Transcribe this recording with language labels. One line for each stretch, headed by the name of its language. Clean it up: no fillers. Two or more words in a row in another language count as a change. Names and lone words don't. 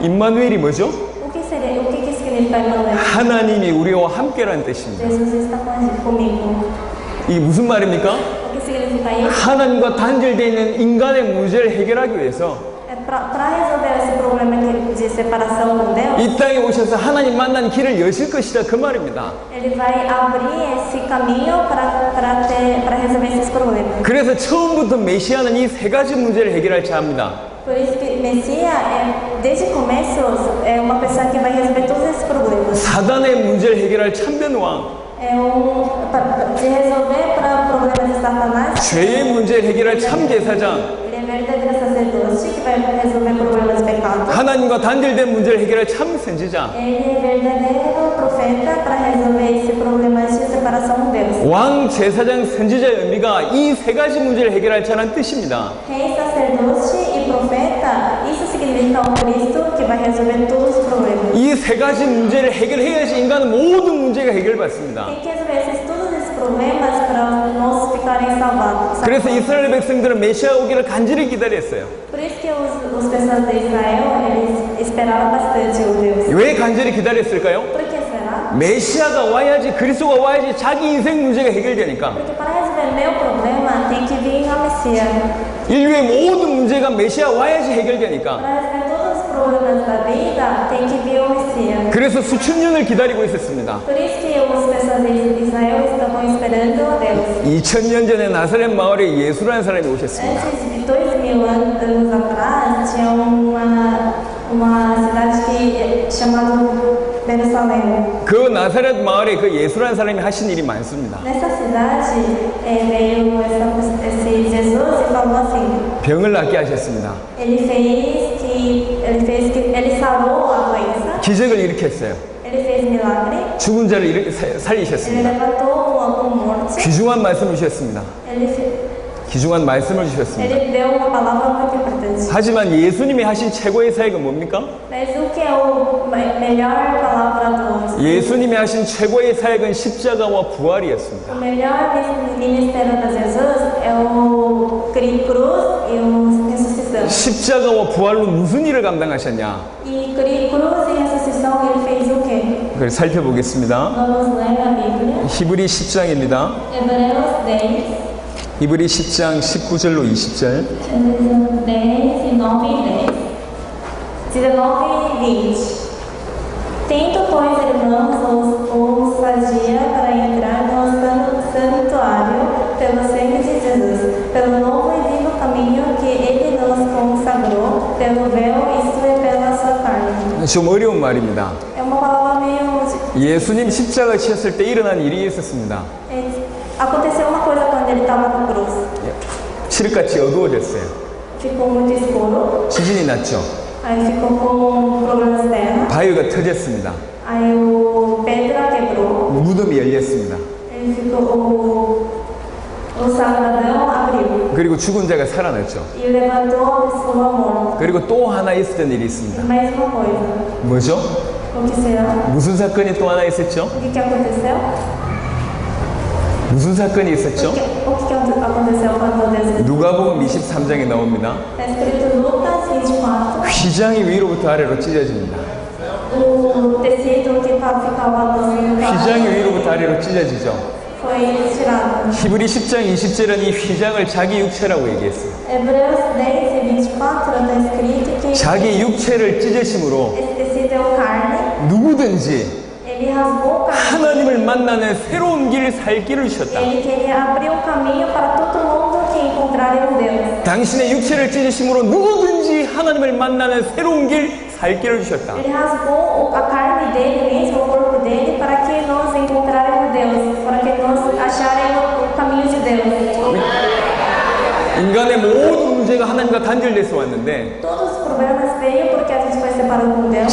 Korean: 임마누엘이 뭐죠?
Portuguese: O que significa Emmanuel?
Korean: 하나님이 우리와 함께라는 뜻입니다.
Portuguese: Jesus está comigo.
Korean: 이게 무슨 말입니까?
Portuguese: O que significa isso?
Korean: 하나님과 단절되어 있는 인간의 문제를 해결하기 위해서
Portuguese: Para resolver esse problema de separação com Deus,
Korean: 이 땅에 오셔서 하나님 만난 길을 여실 것이다 그 말입니다.
Portuguese: ele vai abrir esse caminho para resolver esses problemas.
Korean: 그래서 처음부터 메시아는 이 세 가지 문제를 해결할 자입니다.
Portuguese: Por isso que Messias, desde o começo, é uma pessoa que vai resolver todos esses problemas.
Korean: 사단의 문제를 해결할 참된 왕,
Portuguese: É de resolver para problemas de Satanás.
Korean: 죄의 문제를 해결할 참 제사장,
Portuguese: Ele é verdadeiro sacerdote que vai resolver problemas de pecado.
Korean: 하나님과 단절된 문제를 해결할 참 선지자,
Portuguese: Ele é verdadeiro profeta para resolver esse problema de separação com Deus.
Korean: 왕, 제사장, 선지자의 의미가 이 세 가지 문제를 해결할 자라는 뜻입니다.
Portuguese: Rei, sacerdote e profeta, isso significa o Cristo que vai resolver todos os problemas.
Korean: 이 세 가지 문제를 해결해야지 인간은 모든 문제가 해결받습니다.
Portuguese: Tem que resolver todos esses problemas para nós ficarem salvados.
Korean: 그래서 이스라엘 백성들은 메시아 오기를 간절히 기다렸어요.
Portuguese: Por isso que os pessoas de Israel, eles esperaram bastante o Deus.
Korean: 왜 간절히 기다렸을까요?
Portuguese: Por que será?
Korean: 메시아가 와야지, 그리스도가 와야지 자기 인생 문제가 해결되니까.
Portuguese: Porque para resolver meu problema, tem que vir a Messias.
Korean: 인류의 모든 문제가 메시아 와야지 해결되니까.
Portuguese: Para resolver todos os problemas da vida, tem que vir o Messias.
Korean: 그래서 수천 년을 기다리고 있었습니다.
Portuguese: Por isso que as pessoas de Israel estavam esperando a Deus.
Korean: 2000년 전에 나사렛 마을에 예수라는 사람이 오셨습니다.
Portuguese: Antes de 2000 anos atrás, tinha uma cidade chamada Jerusalém.
Korean: 그 나사렛 마을에 그 예수라는 사람이 하신 일이 많습니다.
Portuguese: Nessa cidade veio esse Jesus e falou assim:
Korean: 병을 낫게 하셨습니다.
Portuguese: ele sarou a doença,
Korean: 기적을 일으켰어요.
Portuguese: ele fez milagre,
Korean: 죽은 자를
Portuguese: ele
Korean: 살리셨습니다.
Portuguese: levantou um morto,
Korean: 귀중한 말씀을 주셨습니다.
Portuguese: ele
Korean: 귀중한 말씀을 주셨습니다.
Portuguese: deu uma palavra muito importante.
Korean: 하지만 예수님이 하신 최고의 사역은 뭡니까?
Portuguese: Mas o que é a melhor palavra do
Korean: 예수님이 하신 최고의 사역은 십자가와 부활이었습니다.
Portuguese: O melhor ministério de Jesus é o cruz e o ressuscitação.
Korean: 십자가와 부활로 무슨 일을 감당하셨냐?
Portuguese: E cruz e ressuscitação ele fez o quê?
Korean: 그걸 살펴보겠습니다.
Portuguese: Vamos ler a Bíblia.
Korean: 히브리 10장입니다.
Portuguese: Hebreus 10,
Korean: 히브리 10장 19절로 20절.
Portuguese: 10 e 9 e 10. 19 e 20. Tento, pois, irmãos, ousadia para entrar no santuário pelo sangue de Jesus, pelo novo e vivo caminho que Ele nos consagrou, pelo véu, isto é, pela sua carne.
Korean: 좀 어려운 말입니다.
Portuguese: É uma palavra meio
Korean: 예수님 십자가 지셨을 때 일어난 일이 있었습니다.
Portuguese: Aconteceu uma coisa quando ele estava na cruz.
Korean: 칠흑같이 어두워졌어요.
Portuguese: Ficou muito escuro.
Korean: 지진이 났죠.
Portuguese: Aí ficou com problemas terra.
Korean: 바위가 터졌습니다.
Portuguese: Aí o pedra quebrou.
Korean: 무덤이 열렸습니다.
Portuguese: Ele ficou o Salvador abriu.
Korean: 그리고 죽은 자가 살아났죠.
Portuguese: E levantou a pessoa morta.
Korean: 그리고 또 하나 있었던 일이 있습니다.
Portuguese: Mais uma coisa.
Korean: 뭐죠?
Portuguese: O que será?
Korean: 무슨 사건이 또 하나 있었죠?
Portuguese: O que aconteceu?
Korean: 무슨 사건이 있었죠?
Portuguese: O que aconteceu quando Deus...
Korean: 누가복음 23장에 나옵니다.
Portuguese: Está escrito Lucas 24.
Korean: 휘장이 위로부터 아래로 찢어집니다.
Portuguese: O tecido que ficava no
Korean: 휘장이 위로부터 아래로 찢어지죠.
Portuguese: foi tirado.
Korean: 히브리 10장 20절은 이 휘장을 자기 육체라고 얘기했어요.
Portuguese: Hebreus 10:24 está escrito que
Korean: 자기 육체를 찢으심으로
Portuguese: esse tecido é o carne.
Korean: 누구든지
Portuguese: Ele rasgou o carne.
Korean: 하나님을 만나는 새로운 길, 살 길을 주셨다.
Portuguese: Ele queria abrir um caminho para todo mundo que encontraria Deus.
Korean: 당신의 육체를 찢으심으로 누구든지 하나님을 만나는 새로운 길, 살 길을 주셨다.
Portuguese: Ele rasgou a carne dele mesmo, o corpo dele, para que nós encontraremos Deus, para que nós acharemos o caminho de Deus.
Korean: 인간의 모든 문제가 하나님과 단절돼서 왔는데
Portuguese: Todos os problemas veio porque a gente foi separado com Deus.